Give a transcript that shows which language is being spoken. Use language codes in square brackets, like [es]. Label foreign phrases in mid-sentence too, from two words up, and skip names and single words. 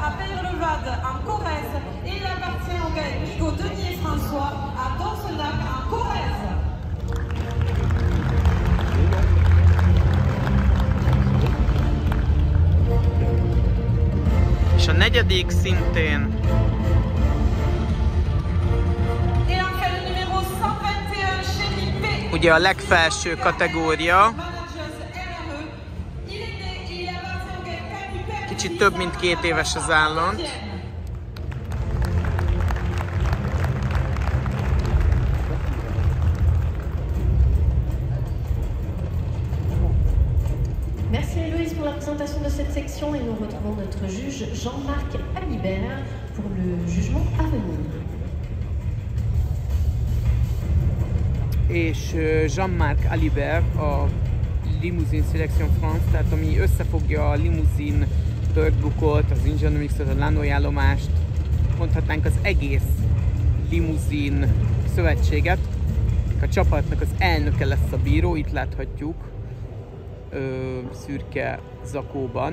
[hu] És a negyedik szintén ugye a legfelső kategória, kicsit több mint 2 éves az állant. [fr] Merci Héloïse pour la présentation de cette section et nous retrouvons notre juge Jean-Marc Alibert pour le jugement à venir. [hu] És Jean-Marc Alibert a Limousine Selection France, tehát ami összefogja a Limousine Birdbookot, az Engineering-ot, a Lannoy állomást, mondhatnánk az egész Limousine szövetséget. A csapatnak az elnöke lesz a bíró, itt láthatjuk szürke zakóban.